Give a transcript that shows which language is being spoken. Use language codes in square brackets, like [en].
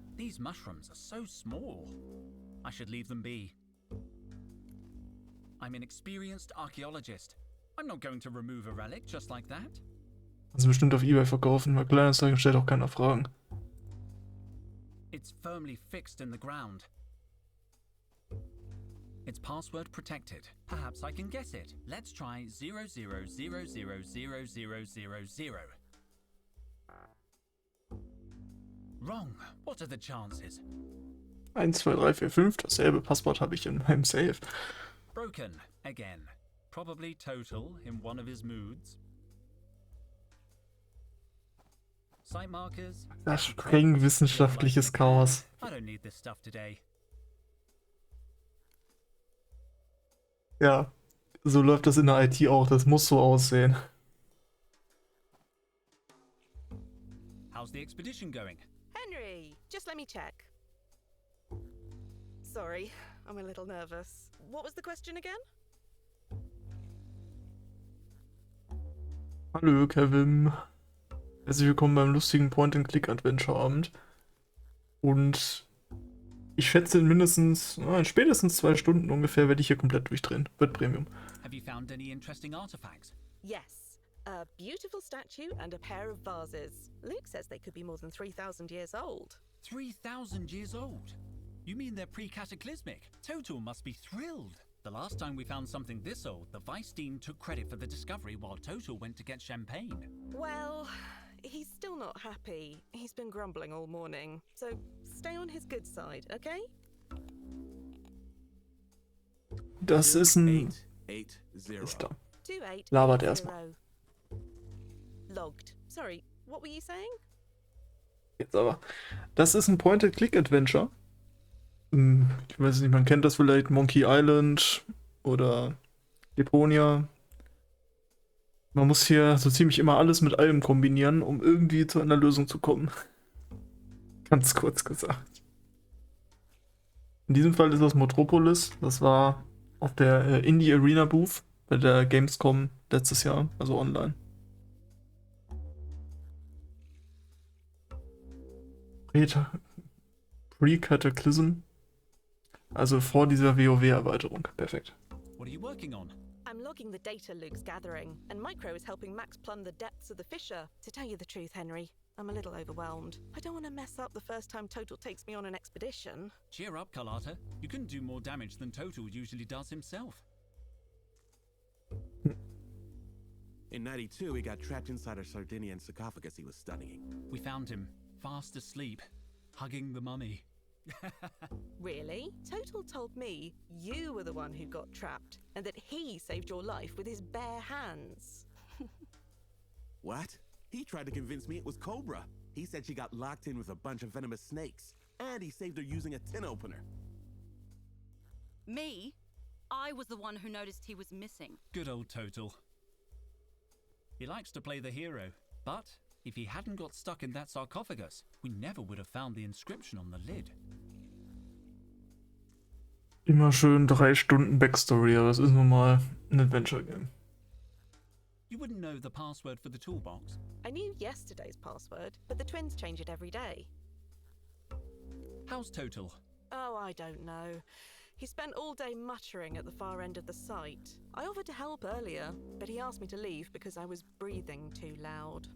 [en] These mushrooms are so small. I should leave them be. I'm an experienced archaeologist. I'm not going to remove a relic just like that. [de] Also bestimmt auf eBay verkaufen, weil Kleinanzeigen stellt auch keiner Fragen. [en] It's firmly fixed in the ground. It's password protected. Perhaps I can guess it. Let's try 00000000. Wrong. What are the chances? 1, 2, 3, 4, 5. [de] Dasselbe Passwort habe ich in meinem Safe. [en] Broken again. Probably Total in one of his moods. Site markers. [de] Das streng wissenschaftliches Chaos. [en] I don't need this stuff today. [de] Ja, so läuft das in der IT auch. Das muss so aussehen. [en] How's the expedition going? Henry, just let me check. Sorry, I'm a little nervous. What was the question again? [de] Hallo Kevin. Herzlich willkommen beim lustigen Point-and-Click-Adventure-Abend. Und ich schätze in in spätestens 2 Stunden ungefähr werde ich hier komplett durchdrehen. Wird Premium. [en] Have you found any interesting artifacts? Yes, a beautiful statue and a pair of vases. Luke says they could be more than 3,000 years old. 3,000 years old? You mean they're pre-cataclysmic? Total must be thrilled. The last time we found something this old, the Vice team took credit for the discovery while Total went to get champagne. Well, he's still not happy. He's been grumbling all morning. So stay on his good side, okay? [de] Das ist ein... 880. Ist da. Labert erstmal. [en] Logged. Sorry, what were you saying? [de] Jetzt aber. Das ist ein Point-and-Click-Adventure. Ich weiß nicht, man kennt das vielleicht, Monkey Island oder Deponia. Man muss hier so ziemlich immer alles mit allem kombinieren, um irgendwie zu einer Lösung zu kommen. Ganz kurz gesagt. In diesem Fall ist das Mutropolis. Das war auf der Indie Arena Booth bei der Gamescom letztes Jahr, also online. Pre-Cataclysm. Also vor dieser WoW-Erweiterung. Perfekt. [en] What are you working on? I'm logging the data Luke's gathering, and Micro is helping Max plumb the depths of the fissure. To tell you the truth, Henry, I'm a little overwhelmed. I don't want to mess up the first time Total takes me on an expedition. Cheer up, Carlotta. You can do more damage than Total usually does himself. In 92, he got trapped inside a Sardinian sarcophagus he was studying. We found him, fast asleep, hugging the mummy. Really? Total told me you were the one who got trapped, and that he saved your life with his bare hands. What? He tried to convince me it was Cobra. He said she got locked in with a bunch of venomous snakes, and he saved her using a tin opener. Me? I was the one who noticed he was missing. Good old Total. He likes to play the hero, but if he hadn't got stuck in that sarcophagus, we never would have found the inscription on the lid. [de] Immer schön 3 Stunden Backstory, aber es ist nun mal ein Adventure-Game. [en] You wouldn't know the password for the toolbox? I knew yesterday's password, but the twins change it every day. How's Total? Oh, I don't know. He spent all day muttering at the far end of the site. I offered to help earlier, but he asked me to leave because I was breathing too loud.